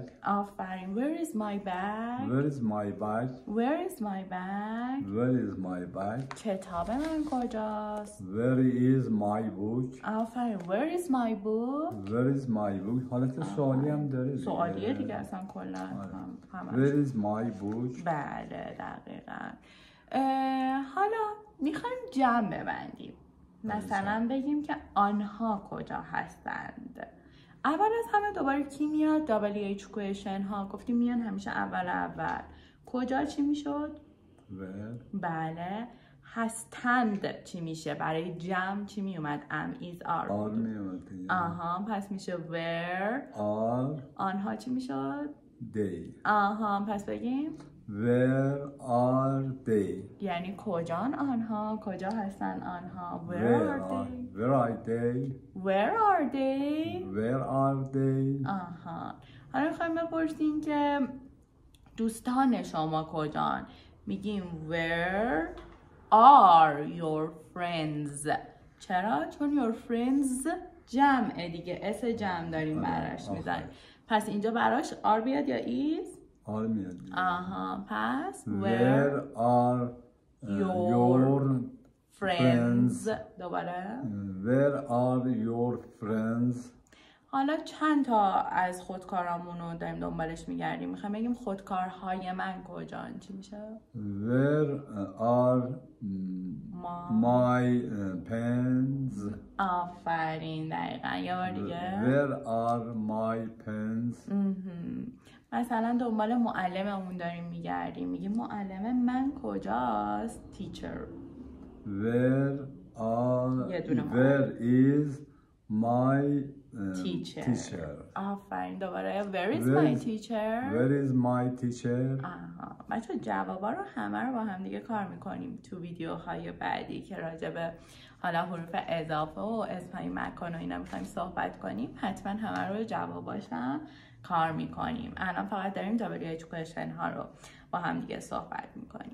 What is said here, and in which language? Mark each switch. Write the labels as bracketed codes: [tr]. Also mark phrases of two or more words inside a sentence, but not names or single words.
[en] آفرین. where is my bag. Where is my bag. where is my bag. Where is my bag. [fa] کتاب من کجاست. [en] Where is my book. [fa] آفرین. [en] where is my book. Where is my book. [fa] حالت سوالی هم داره. سوالیه دیگه اصلا کلا. [en] Where is my book. [fa] بله دقیقا. حالا میخوایم جمع ببندیم. مثلا بگیم که آنها کجا هستند. اول از همه دوباره کی میاد؟ [en] WH question [fa] ها گفتیم میان همیشه اول. کجا چی میشد؟ [en] Where. [fa] بله. هستند چی میشه؟ برای جمع چی میومد؟ [en] am is are. [fa] میومد. پس میشه where. are. آنها چی میشد؟ they. پس بگیم [en] Where are they. [fa] یعنی کجان آنها، کجا هستن آنها. [en] Where are they. Where are they. Where are they. [fa] حالا میخوایم بپرسیم که دوستان شما کجان. میگیم [en] where are your friends. [fa] چرا؟ چون [en] your friends [fa] جمعه دیگه، اس جمع داریم براش میزنیم. پس اینجا براش are بیاد یا is. are میاد. پس [en] where are your friends. [fa] دوباره [en] where are your friends. [fa] حالا چند تا از خودکارامون رو داریم دنبالش میگردیم. میخوایم بگیم خودکارهای من کجان. چی میشه؟ [en] Where are my pens. [fa] آفرین دقیقا. یا بار دیگه [en] Where are my pens. [fa] مثلا دنبال معلممون داریم میگردیم. میگیم معلم من کجاست. teacher. [en] Where is my teacher. [fa] آفرین. دوباره [en] where is my teacher. Where is my teacher. [fa] بچه جوابا رو همه رو با هم دیگه کار میکنیم تو ویدیوهای بعدی که راجع به حالا حروف اضافه و اسمای مکان و اینا میخوایم صحبت کنیم. حتما همه رو جواباشم کار میکنیم. الان فقط داریم [en] WH question [fa] ها رو با هم دیگه صحبت میکنیم.